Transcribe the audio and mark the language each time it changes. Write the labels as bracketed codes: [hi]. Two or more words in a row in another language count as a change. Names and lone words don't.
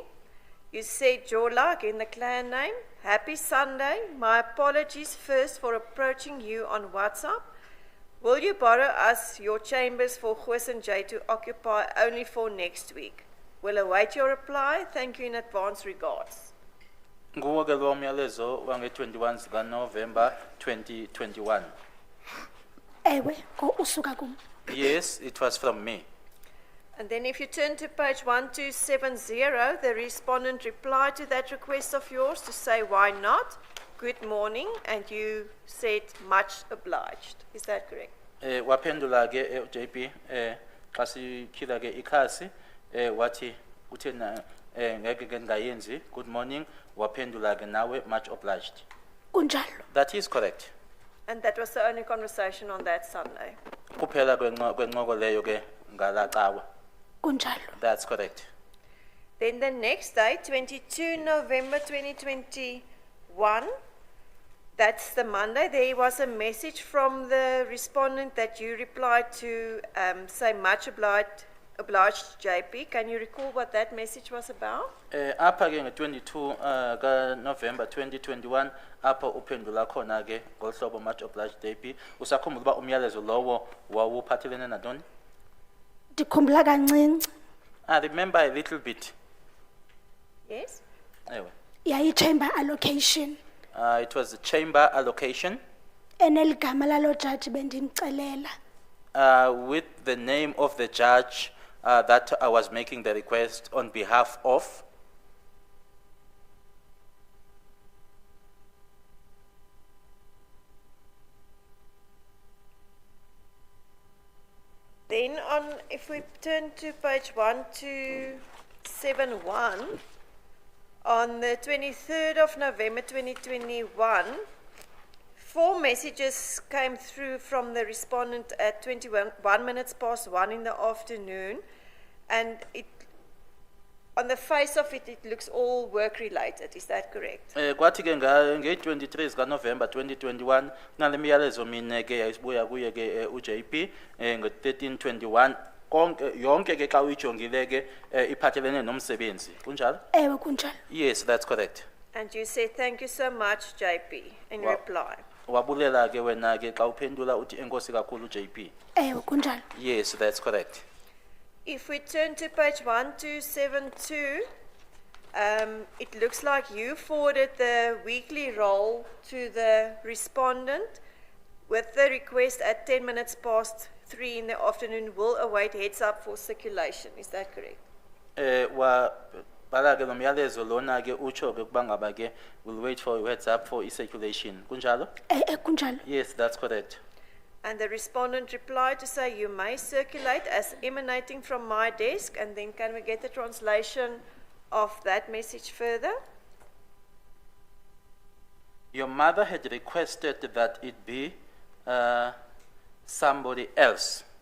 [en] You said, Jola, again the clan name, happy Sunday. My apologies first for approaching you on WhatsApp. Will you borrow us your chambers for Goos and Jay to occupy only for next week? We'll await your reply. Thank you in advance. Regards. [xh] Nguwo ke lo myalezo wange 21 zika November 2021. Ewe, go usuka kum. [en] Yes, it was from me. And then if you turn to page 1270, the respondent replied to that request of yours to say, why not? Good morning, and you said much obliged. Is that correct? [xh] Waphendula ke JP xa sikhila ke ikhasi wathi uthena ngeke ke ngayenzi [en] good morning [xh] waphendula ke nawe [en] much obliged. [xh] Kunjalo. [en] That is correct. And that was the only conversation on that Sunday. [xh] Kuphela kwencoko leyo ke ngala cawa. Kunjalo. [en] That's correct. Then the next day, 22 November 2021, that's the Monday, there was a message from the respondent that you replied to say much obliged JP. Can you recall what that message was about? [xh] Apha ke nge-22 ka November 2021 apha uphendula khona ke ngolhlobo [en] much obliged JP. [xh] Usakhumbula uba umyalezo lowo wawuphathelene nantoni? Ndikhumbula kancinci. [en] I remember a little bit. Yes? [xh] Ewe. Yayi- [en] chamber allocation. It was a chamber allocation [xh] Eneligama lalo judge bendimcelela. [en] with the name of the judge that I was making the request on behalf of. Then if we turn to page 1271, on the 23rd of November 2021, 4 messages came through from the respondent at 1 minutes past 1 in the afternoon, and on the face of it, it looks all work-related. Is that correct? [xh] Kwathi ke nge-23 zikaNovember 2021 nale miyalezo mine ke yasibuya kuye ke uJP ngo-1321 konke yonke ke xa uyijongile ke iphathelene nomsebenzi kunjalo? Ewe kunjalo. [en] Yes, that's correct. And you say, thank you so much, JP, in Wow. reply. [xh] Wabulela ke wena ke xa uphendula uthi enkosi kakhulu JP. Ewe kunjalo. [en] Yes, that's correct. If we turn to page 1272, it looks like you forwarded the weekly roll to the respondent with the request at 10 minutes past 3 in the afternoon will await heads up for circulation. Is that correct? [xh] Wa bala ke nomyalezo lona ke utsho ke kuba ngaba ke [en] will wait for heads up for circulation [xh] kunjalo? Kunjalo. [en] Yes, that's correct. And the respondent replied to say, you may circulate as emanating from my desk. And then can we get the translation of that message further? Your mother had requested that it be somebody else.